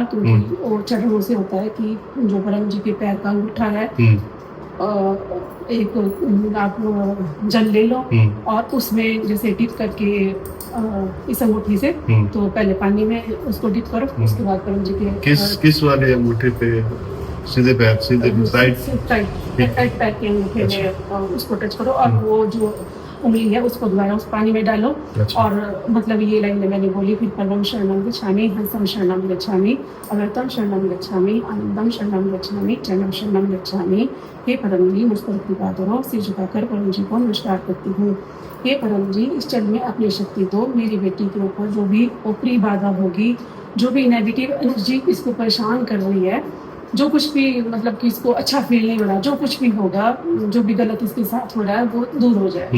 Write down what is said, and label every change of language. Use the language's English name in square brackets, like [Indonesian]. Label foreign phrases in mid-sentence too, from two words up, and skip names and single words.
[Hindi] तो वो चरणों से होता है कि जो परम जी के पैर का अंगूठा है, एक आप जल ले लो और उसमें जैसे डिप करके इस अंगूठी से, तो पहले पानी में उसको डिप करो, उसके बाद परम जी के किस वाले अंगूठे पे? सीधे पैर, सीधे राइट पैर के अंगूठे में उसको टच करो और वो जो उंगली है उसको दोबारा उस पानी में डालो। और मतलब ये लाइन मैंने बोली, फिर [Pali] परमं शरणं गच्छामि, हंसं शरणं गच्छामि, अमृतं शरणं गच्छामि, आनंदं शरणं गच्छामि, चरणं शरणं गच्छामि। [Hindi] हे परम जी, मुझ पर कृपा करो। सिर झुकाकर परम जी को नमस्कार करती हूँ। हे परम जी, इस चरण में अपनी शक्ति दो। मेरी बेटी के ऊपर जो भी ऊपरी बाधा होगी, जो भी [English] negative energy [Hindi] इसको परेशान कर रही है, जो कुछ भी मतलब कि इसको अच्छा फील नहीं हो रहा, जो कुछ भी होगा, जो भी गलत इसके साथ हो रहा है वो दूर हो जाए।